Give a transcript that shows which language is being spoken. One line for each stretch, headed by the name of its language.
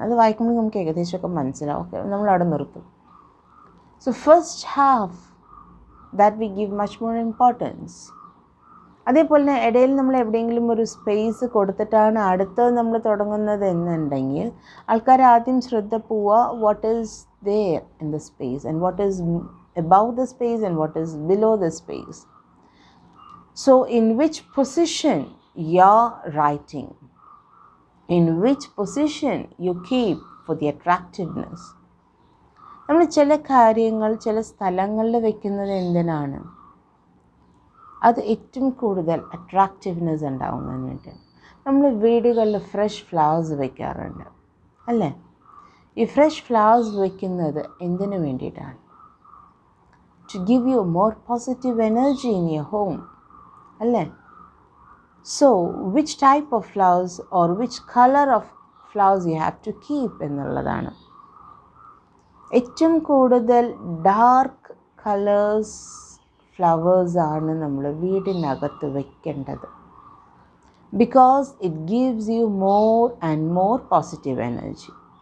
Malayalam: അത് വായിക്കുമ്പോൾ നമുക്ക് ഏകദേശമൊക്കെ മനസ്സിലാവും.
English: okay,
Malayalam: നമ്മളവിടെ നിർത്തും.
English: So first half that we give much more importance.
Malayalam: അതേപോലെ തന്നെ ഇടയിൽ നമ്മൾ എവിടെയെങ്കിലും ഒരു സ്പേസ് കൊടുത്തിട്ടാണ് അടുത്തത് നമ്മൾ തുടങ്ങുന്നത് എന്നുണ്ടെങ്കിൽ ആൾക്കാർ ആദ്യം ശ്രദ്ധ പോവുക
English: What is there in the space and what is above the space and what is below the space. So in which position you're writing, in which position you keep for the attractiveness.
Malayalam: നമ്മൾ ചില കാര്യങ്ങൾ ചില സ്ഥലങ്ങളിൽ വെക്കുന്നത് എന്തിനാണ്? അത് ഏറ്റവും കൂടുതൽ അട്രാക്റ്റീവ്നെസ് ഉണ്ടാവുന്നതിന് വേണ്ടിയാണ്. നമ്മൾ വീടുകളിൽ ഫ്രഷ് ഫ്ലവേഴ്സ് വയ്ക്കാറുണ്ട്, അല്ലേ? ഈ ഫ്രഷ് ഫ്ലവേഴ്സ് വയ്ക്കുന്നത് എന്തിനു വേണ്ടിയിട്ടാണ്?
English: To give you more positive energy in your home, അല്ലേ? So which type of flowers or which colour of flowers you have to keep എന്നുള്ളതാണ്.
Malayalam: ഏറ്റവും കൂടുതൽ ഡാർക്ക് കളേഴ്സ് ഫ്ലവേഴ്സാണ് നമ്മൾ വീടിനകത്ത് വയ്ക്കേണ്ടത്.
English: because it gives you more and more positive energy.